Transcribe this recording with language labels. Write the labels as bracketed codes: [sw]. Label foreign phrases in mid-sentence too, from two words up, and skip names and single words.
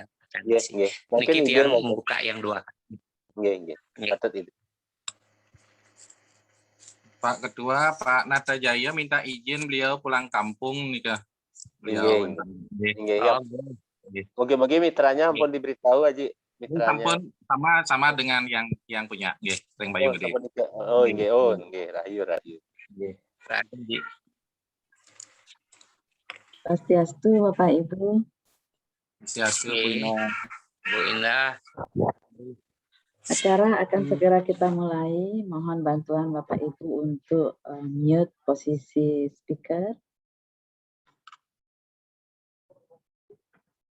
[id] Mungkin dia membuka yang dua. Nggih. Patut itu. Pak Ketua, Pak Nata Jaya minta izin beliau pulang kampung nih kah? Beliau. Moga-moga mitranya ampun diberitahu aja. Mitranya. Sama dengan yang punya, nggih, Ring Bayu Gede. Nggih, rahayu. Nggih. Swastiastu Bapak Ibu. Swastiastu Bu Indah. Acara akan segera kita mulai. Mohon bantuan Bapak Ibu untuk mute posisi speaker.